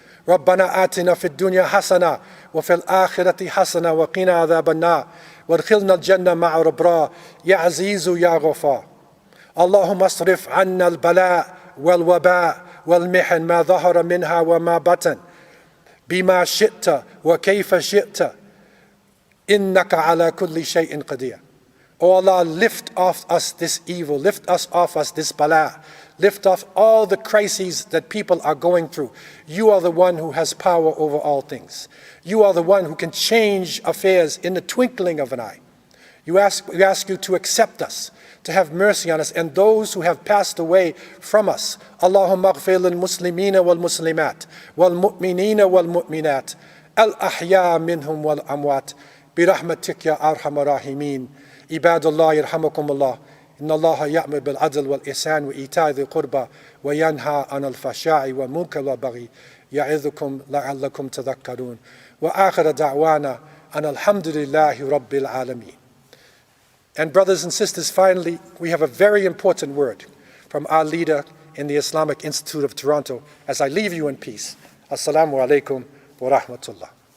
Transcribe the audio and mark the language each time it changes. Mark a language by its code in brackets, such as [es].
[ar] ربنا آتنا في الدنيا حسنة وفي الآخرة حسنة وقنا عذاب النار وادخلنا الجنة مع الأبرار يا عزيز يا غفار. اللهم اصرف عنا البلاء والوباء والمحن ما ظهر منها وما بطن بما شئت وكيف شئت إنك على كل شيء قدير. [en] O Allah, lift off us this evil, lift us off us this bala, lift off all the crises that people are going through. You are the one who has power over all things. You are the one who can change affairs in the twinkling of an eye. We ask you to accept us, to have mercy on us, and those who have passed away from us. [ar] Allahumma aghfir lil muslimina wal muslimat, wal mu'minina wal mu'minat, al ahya minhum wal amwat, birahmatik ya arhamar rahimin. عباد الله يرحمكم الله إن الله يأمر بالعدل والإحسان وإيتاء ذي القربى وينهى عن الفحشاء والمنكر والبغي يعظكم لعلكم تذكرون وآخر دعوانا أن الحمد لله رب العالمين. [en] And brothers and sisters, finally, we have a very important word from our leader in the Islamic Institute of Toronto as I leave you in peace. [ar] Assalamu alaikum wa rahmatullah.